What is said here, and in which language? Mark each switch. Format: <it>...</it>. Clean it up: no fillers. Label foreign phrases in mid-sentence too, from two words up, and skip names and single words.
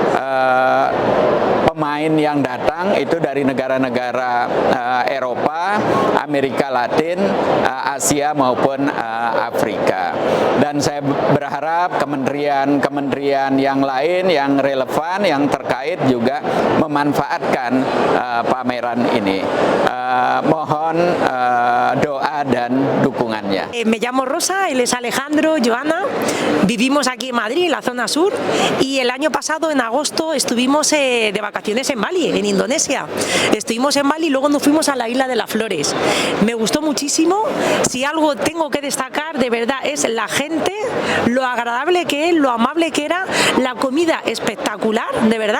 <id>pemain yang datang itu dari negara-negara Eropa, Amerika Latin, Asia maupun Afrika. Dan saya berharap kementerian yang lain yang relevan, yang terkait juga memanfaatkan pameran ini. Mohon doa dan dukungannya.</id> <es>Me llamo Rosa, él es Alejandro, Joana. Vivimos aquí en Madrid, en la zona sur, y el año pasado, en agosto, estuvimos de vacaciones en Bali, en Indonesia. Estuvimos en Bali y luego nos fuimos a la Isla de las Flores. Me gustó muchísimo. Si algo tengo que destacar, de verdad, es la gente, lo agradable que es, lo amable que era, la comida espectacular, de verdad.</es>